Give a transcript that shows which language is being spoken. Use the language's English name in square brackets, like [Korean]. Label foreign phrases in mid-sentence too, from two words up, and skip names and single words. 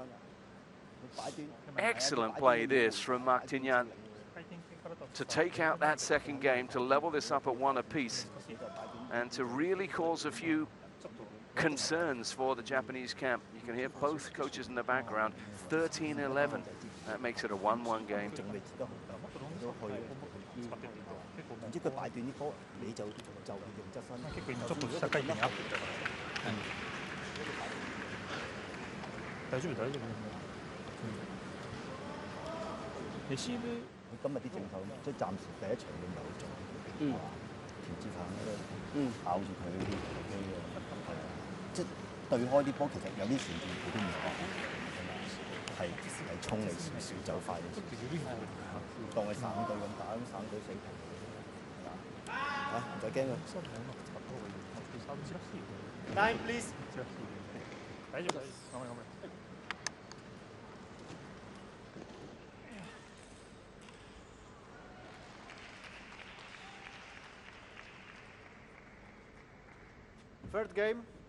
[English] Excellent play this from Marc Tignan to take out that second game, to level this up at 1 apiece, and to really cause a few concerns for the Japanese camp. You can hear both coaches in the background. 13-11. That makes it a 1-1 game. [Cantonese] 唔知佢擺斷啲波，你就用側身。 [Japanese] 結構ちょっと下回転アップだから。大丈夫大丈夫。レシーブ [Cantonese] 今日啲正手即係暫時第一場你唔係好做。調節下咬住佢啲機嘅，即係對開啲波，其實有啲時佢都唔講，係衝你少少走快啲，當佢省隊咁打，省隊死平。唔使驚啊！ [English] Time, please. Third game.